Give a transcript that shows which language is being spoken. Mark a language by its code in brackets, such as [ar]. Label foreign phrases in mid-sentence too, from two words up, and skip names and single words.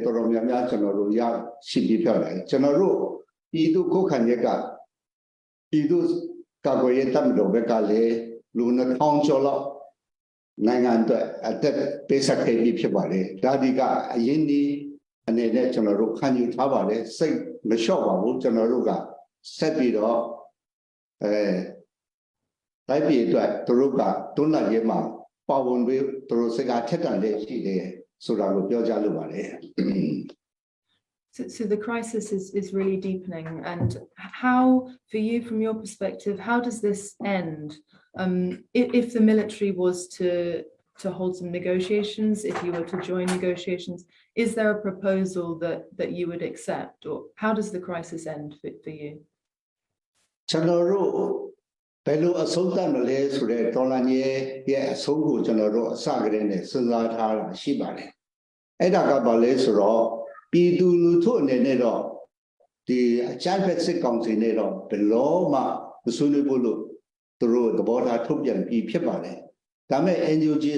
[my] တော်တော်များများကျွန်တော်တို့ရရှိပြီးဖြစ်တယ်ကျွန်တော်တို့ပြည်သူခုခံရက်ကပြည်သူကာကွယ်ရေးတပ်မတော်ဘက်ကလည်းလူ2000ကျော်လောက်နိုင်ငံအတွက်အသက်ပေးဆက်ခဲ့ပြီးဖြစ်ပါတယ်ဒါဒီကအရင်ဒီအနေနဲ့ကျွန်တော်တို့ခံယူထားပါတယ်စိတ်မလျှော့ပါဘူးကျွန်တော်တို့ကဆက်ပြီးတော့တိုက်ပြည်အတွက်သူတို့ကတွန်းလှန်ရေးမှာပါဝင်ပြီးသူတို့စကားထက်တန်တဲ့ရှိတယ်ဆိုတာကိုပြောကြားလိုပါတယ် [en] So the crisis is really deepening, and how, for you, from your perspective, how does this end? If the military was to hold some negotiations, if you were to join negotiations, is there a proposal that you would accept, or how does the crisis end for you? [my] ကျွန်တော်တို့ဘယ်လိုအဆုံးသတ်မလဲဆိုတဲ့တော်လှန်ရေးရဲ့အဆုံးကိုကျွန်တော်တို့အစကတည်းကစဉ်းစားထားတာရှိပါတယ်အဲ့ဒါကဘာလဲဆိုတော့ပြည်သူလူထုအနေနဲ့တော့ ဒီအကြမ်းဖက်စစ်ကောင်စီနဲ့တော့ဘယ်လို့မှမဆွေးနွေးဘူးလို့သူတို့သဘောထားထုတ်ပြန်ပြီးဖြစ်ပါတယ်ဒါမဲ့ NUG အ